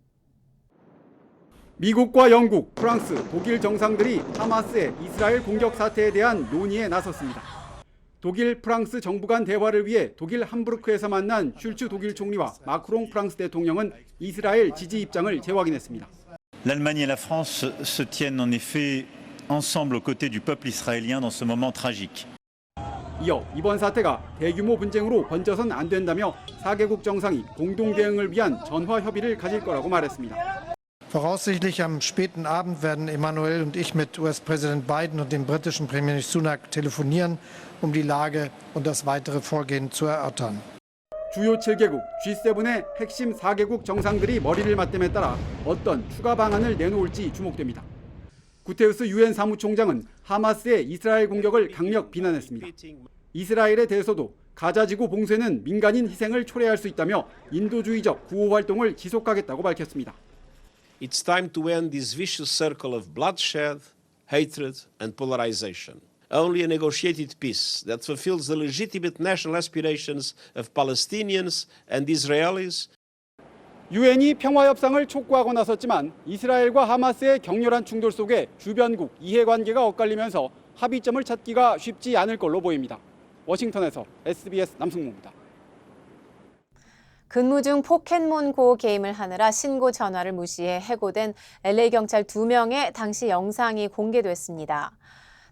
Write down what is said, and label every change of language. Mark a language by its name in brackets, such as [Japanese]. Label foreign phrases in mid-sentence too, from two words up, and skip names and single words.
[Korean] 미국과 영국, 프랑스, 독일 정상들이 하마스의 이스라엘 공격 사태에 대한 논의에 나섰습니다. 독일, 프랑스 정부 간 대화를 위해 독일 함부르크에서 만난 슐츠 독일 총리와 마크롱 프랑스 대통령은 이스라엘 지지 입장을 재확인했습니다. [French] L'Allemagne et la France se tiennent en effet ensemble aux côtés du peuple israélien dans ce moment tragique. [Korean] 이어 이번 사태가 대규모 분쟁으로 번져선 안 된다며 4개국 정상이 공동 대응을 위한 전화 협의를 가질 거라고 말했습니다. [German] Voraussichtlich am späten Abend werden Emmanuel und ich mit US-Präsident Biden und dem britischen Premierminister Sunak telefonieren, um die Lage und das weitere Vorgehen zu erörtern. [Korean] 주요 7개국 G7의 핵심 4개국 정상들이 머리를 맞댐에 따라 어떤 추가 방안을 내놓을지 주목됩니다. 구테우스 유엔 사무총장은 하마스의 이스라엘 공격을 강력 비난했습니다. 이스라엘에 대해서도 가자지구 봉쇄는 민간인 희생을 초래할 수 있다며 인도주의적 구호 활동을 지속하겠다고 밝혔습니다. [English] It's time to end this vicious circle of bloodshed, hatred, and polarization. Only a negotiated peace that fulfills the legitimate national aspirations of Palestinians and Israelis. [Korean] 유엔이 평화 협상을 촉구하고 나섰지만 이스라엘과 하마스의 격렬한 충돌 속에 주변국 이해관계가 엇갈리면서 합의점을 찾기가 쉽지 않을 걸로 보입니다. 워싱턴에서 SBS 남승모입니다. 근무 중 포켓몬고 게임을 하느라 신고 전화를 무시해 해고된 LA 경찰 2명의 당시 영상이 공개됐습니다.